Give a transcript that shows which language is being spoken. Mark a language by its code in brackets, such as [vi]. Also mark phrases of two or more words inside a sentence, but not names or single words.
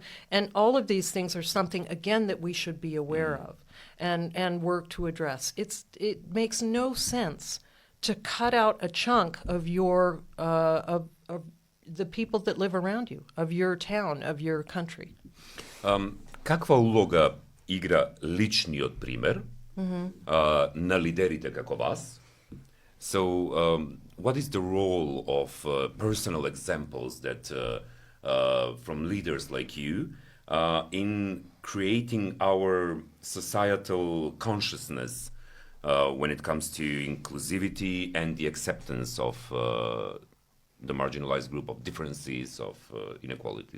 [en] And all of these things are something, again, that we should be aware of and work to address. It makes no sense to cut out a chunk of your of the people that live around you, of your town, of your country. [mk] Каква улога игра личниот пример на лидерите како вас? [en] So, what is the role of personal examples that from leaders like you in creating our societal consciousness when it comes to inclusivity and the acceptance of the marginalized group, of differences, of inequalities?